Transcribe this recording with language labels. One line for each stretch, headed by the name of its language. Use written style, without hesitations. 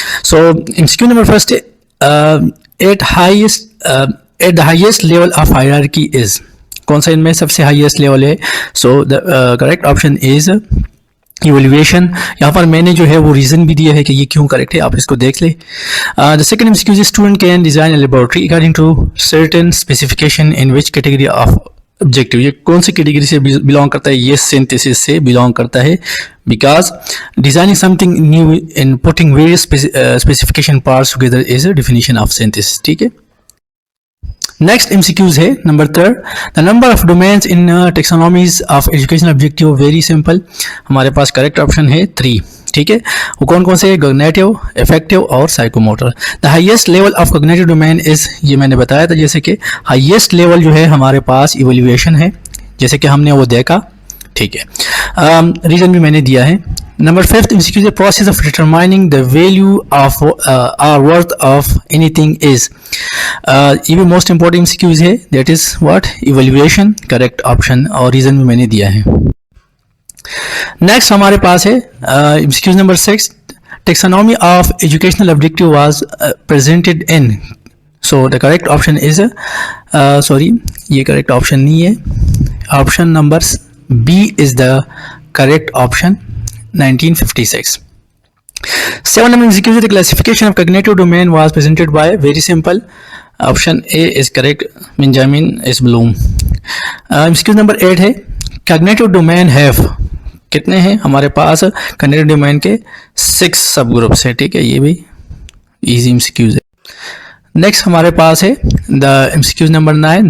English: So MCQ number first, at the highest level of hierarchy is.
Urdu: کون سا ان میں سب سے ہائیسٹ لیول ہے؟
English: So the correct option is evaluation.
Urdu: یہاں پر میں نے جو ہے وہ ریزن بھی دیا ہے کہ یہ کیوں کریکٹ ہے، آپ اس کو دیکھ لیں.
English: The second MCQ is student can design a laboratory according to certain specification in which category of objective.
Urdu: یہ کون سی کیٹیگری سے بلانگ کرتا ہے؟ یہ سینتھسس سے بلانگ کرتا ہے.
English: Because designing something new and putting various specification parts together is a definition of synthesis.
Urdu: ٹھیک ہے، نیکسٹ MCQs ہے number third.
English: The number of domains in taxonomies of educational objective.
Urdu: Very simple, ہمارے پاس correct option ہے 3. ٹھیک ہے، وہ کون کون سے؟ کوگنیٹو، افیکٹو اور psychomotor.
English: the highest level of cognitive domain is,
Urdu: یہ میں نے بتایا تھا جیسے کہ ہائیسٹ لیول جو ہے ہمارے پاس ایویلویشن ہے، جیسے کہ ہم نے وہ دیکھا. ٹھیک ہے، ریزن بھی میں نے دیا ہے.
English: Number fifth MCQ is the process of determining the value of or worth of anything is.
Urdu: یہ بھی موسٹ امپورٹنٹ MCQs ہے.
English: that is what? evaluation.
Urdu: Correct option اور ریزن بھی میں نے دیا ہے. نیکسٹ ہمارے پاس ہے MCQ number 6.
English: taxonomy of educational objective was presented in. so the correct option is sorry,
Urdu: یہ کریکٹ آپشن نہیں ہے.
English: Option number B is the correct option, 1956. 7 number MCQ, the classification of cognitive domain was presented by, very simple, option A is correct, Benjamin S. Bloom. MCQ number 8 ہے cognitive domain have.
Urdu: کتنے ہیں ہمارے پاس cognitive domain کے 6 سب groups ہیں. ٹھیک ہے، یہ بھی ایزی MCQs ہے. نیکسٹ ہمارے پاس ہے دا MCQ نمبر 9.